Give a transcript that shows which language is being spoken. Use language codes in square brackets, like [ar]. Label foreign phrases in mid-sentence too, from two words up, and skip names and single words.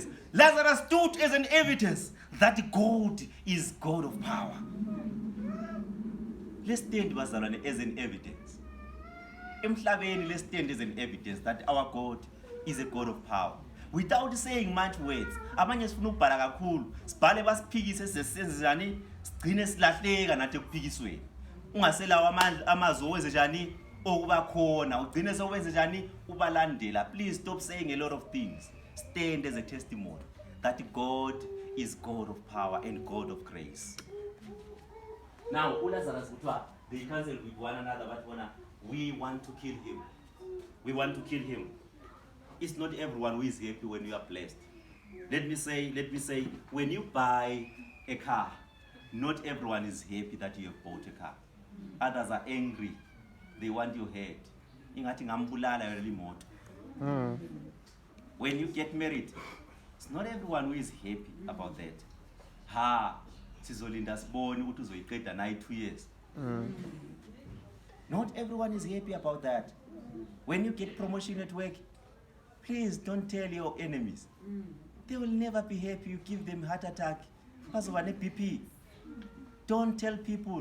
[en] Lazarus stood as an evidence that God is God of power. Let's stand bazalwane as an evidence. Emhlabeni, let's stand as an evidence that our God is a God of power. Without saying much words, [nd] abanye sifuna ukubhala kakhulu, sibhale basiphikise sesenzani, sigcine silahleka nathi ekuphikisweni. Ungaselawa amazwi owenze njani okuba khona, ugcine sewenze njani ubalandela. [en] Please stop saying a lot of things. Stand as a testimony that God is God of power and God of grace. Now, Lazarus, they cancelled with one another, but we want to kill him. We want to kill him. It's not everyone who is happy when you are blessed. Let me say, when you buy a car, not everyone is happy that you have bought a car. Others are angry. They want your head. When you get married, it's not everyone who is happy about that. [nd] Sizolinda sibone ukuthi uzoyiqeda nayi 2 years. [en] Not everyone is happy about that. When you get promotion at work, please don't tell your enemies. They will never be happy. You give them heart attack. BP. Don't tell people.